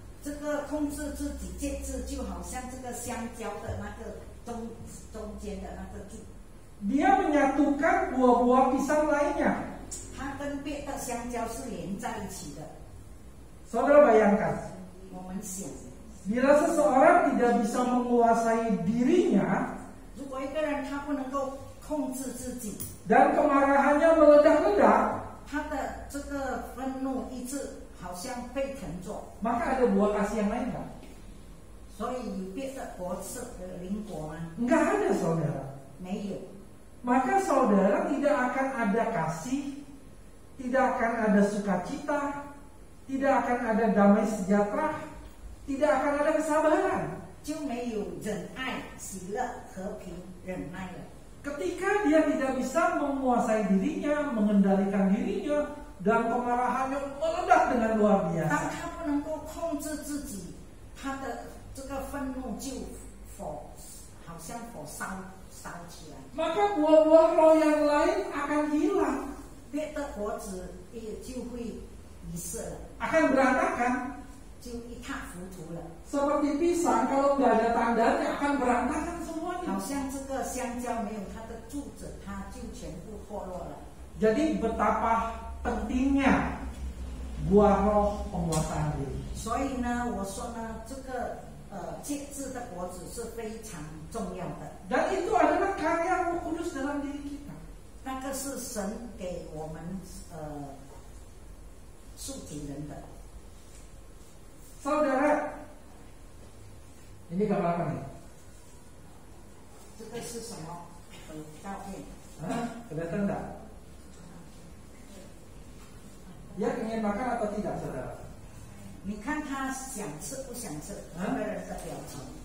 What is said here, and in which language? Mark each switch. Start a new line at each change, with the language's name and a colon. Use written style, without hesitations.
Chinese: 这个控制自己、节制，就好像这个香蕉的那个中间的那个柱，
Indonesian: Dia menyatukan buah-buah pisang lainnya.
Chinese: 它跟别的香蕉是连在一起的。
Indonesian: Saudara bayangkan,
Chinese: 我们想，
Indonesian: bila seseorang tidak bisa menguasai dirinya
Chinese: 如果一个人他不能够控制自己，
Indonesian: dan kemarahannya meledak-ledak,
Chinese: 他的这个愤怒一直好像沸腾着，
Indonesian: maka ada buah kasih yang lain nggak?
Chinese: 所以有别的果子灵果吗？
Indonesian: Nggak ada, saudara.
Chinese: 没有。
Indonesian: Maka saudara tidak akan ada kasih, tidak akan ada sukacita, tidak akan ada damai sejahtera, tidak akan ada kesabaran.
Chinese: 就没有忍爱、喜乐、和平、忍耐了。
Indonesian: Ketika dia tidak bisa menguasai dirinya, mengendalikan dirinya, dan kemarahannya meledak dengan luar
Chinese: 当
Indonesian: biasa.
Chinese: 他不能够控制自己，他的这个愤怒就好像火烧起来，
Indonesian: Maka buah-buah roh yang lain akan hilang,
Chinese: 别的果子也就会遗失了，
Indonesian: akan berantakan.
Chinese: 就一塌糊涂了。
Indonesian: Seperti pisang, kalau nggak ada tandanya akan berantakan semuanya.
Chinese: 好像这个香蕉没有它的柱子，它就全部脱落了。
Indonesian: Jadi betapa pentingnya buah roh penguasaan diri.
Chinese: 所以呢，我说呢，这个节制的果子是非常重要的。
Indonesian: Dan itu adalah karya Roh Kudus dalam diri kita.
Chinese: 那个是神给我们属体人的。
Indonesian: Saudara, ini gambar apa nih?
Chinese: 这个是什么？照片。
Indonesian: Hah? Kelihatan enggak? Dia ingin makan atau tidak, saudara?
Chinese: 你看他想吃不想吃，那个人的表情。